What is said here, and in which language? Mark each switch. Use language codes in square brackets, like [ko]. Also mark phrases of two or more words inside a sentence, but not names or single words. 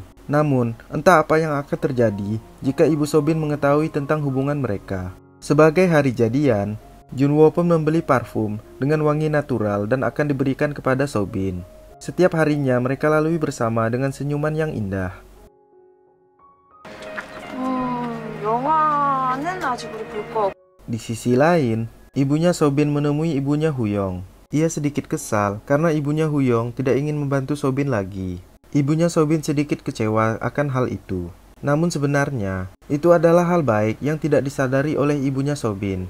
[id] Namun, entah apa yang akan terjadi jika ibu Sobin mengetahui tentang hubungan mereka. Sebagai hari jadian, Junwo pun membeli parfum dengan wangi natural dan akan diberikan kepada Sobin. Setiap harinya mereka lalui bersama dengan senyuman yang indah. [ko] 영화는 아직 우리 볼 거. [id] Di sisi lain, ibunya Sobin menemui ibunya Huyong. Ia sedikit kesal karena ibunya Huyong tidak ingin membantu Sobin lagi. Ibunya Sobin sedikit kecewa akan hal itu. Namun sebenarnya, itu adalah hal baik yang tidak disadari oleh ibunya Sobin.